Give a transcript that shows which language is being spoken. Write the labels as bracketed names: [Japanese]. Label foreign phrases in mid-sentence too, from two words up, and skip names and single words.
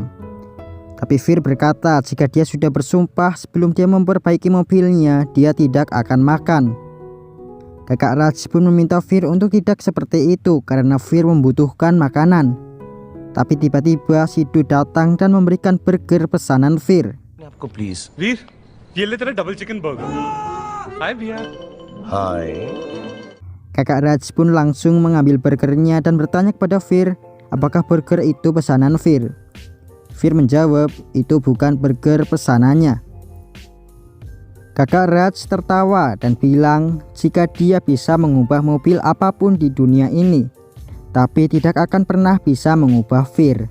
[Indonesian] Tapi Fir berkata jika dia sudah bersumpah sebelum dia memperbaiki mobilnya, dia tidak akan makan. Kakak Raj pun meminta Fir untuk tidak seperti itu karena Fir membutuhkan makanan. Tapi tiba-tiba Sidhu datang dan memberikan burger pesanan Fir. [Hindi] आपको प्लीज वीर ये ले तेरा [English] double chicken burger [Hindi] हाय भैया हाय [Indonesian] Kakak Raj pun langsung mengambil burgernya dan bertanya kepada Fir apakah burger itu pesanan Fir. Fir menjawab itu bukan burger pesanannya. Kakak Raj tertawa dan bilang jika dia bisa mengubah mobil apapun di dunia ini, tapi tidak akan pernah bisa mengubah Fir.